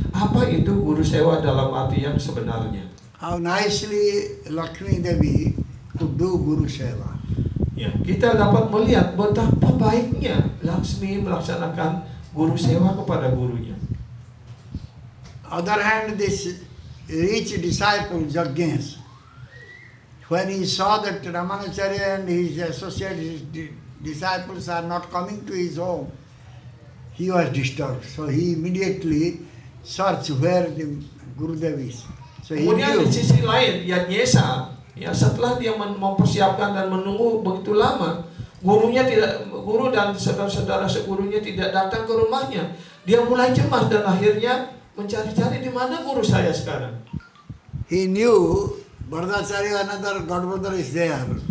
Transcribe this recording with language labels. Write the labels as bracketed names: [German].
[Indonesian] apa itu guru sewa dalam arti yang sebenarnya. [English] How nicely Lakshmi Devi could do Guru Seva. [Indonesian] Ya, kita dapat melihat betapa baiknya Laksmi melaksanakan guru sewa kepada gurunya. [English] Other hand, this rich disciple Jagnes, when he saw that Ramanacharya and his associate disciples are not coming to his home, he was disturbed. So he immediately searched where the Gurudev is. So he [Indonesian] Kemudian di [English] knew. [Indonesian] sisi lain, Yadnyesa, ya setelah dia mempersiapkan dan menunggu begitu lama, guru dan saudara-saudara segurunya tidak datang ke rumahnya. Dia mulai cemas dan akhirnya mencari-cari di mana guru saya sekarang. [English] He knew Bharadacharya, another godbrother is there.